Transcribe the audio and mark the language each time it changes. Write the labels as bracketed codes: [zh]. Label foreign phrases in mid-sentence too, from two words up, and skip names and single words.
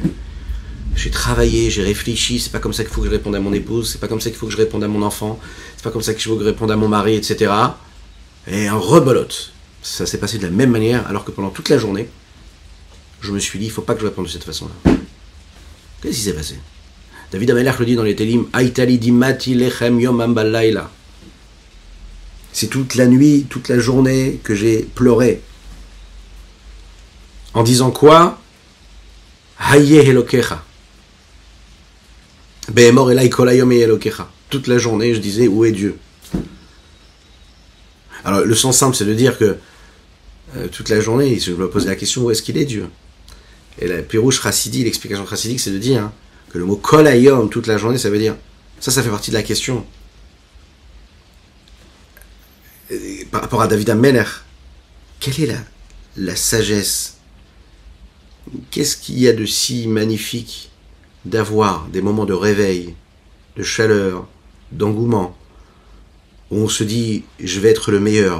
[fr] J'ai travaillé, j'ai réfléchi, c'est pas comme ça qu'il faut que je réponde à mon épouse, c'est pas comme ça qu'il faut que je réponde à mon enfant, c'est pas comme ça qu'il faut que je réponde à mon mari, etc. Et un rebolote. Ça s'est passé de la même manière, alors que pendant toute la journée, je me suis dit, il faut pas que je réponde de cette façon-là. Qu'est-ce qui s'est passé? David Amelech le dit dans les Télim, [he] היתה לי דמעתי לחם יומם ולילה. [fr] C'est toute la nuit, toute la journée que j'ai pleuré. En disant quoi? [he] איה אלוקיך. באמור אלי כל היום אלוקיך. [fr] Toute la journée, je disais, où est Dieu? Alors, le sens simple, c'est de dire que toute la journée, je me pose la question, où est-ce qu'il est Dieu? Et la [he] פירוש חסידי, [fr] l'explication chassidique, c'est de dire hein, que le mot [he] כל היום, [fr] toute la journée, ça veut dire, ça fait partie de la question. Et par rapport à David Amelech, quelle est la sagesse? Qu'est-ce qu'il y a de si magnifique d'avoir des moments de réveil, de chaleur, d'engouement, où on se dit je vais être le meilleur.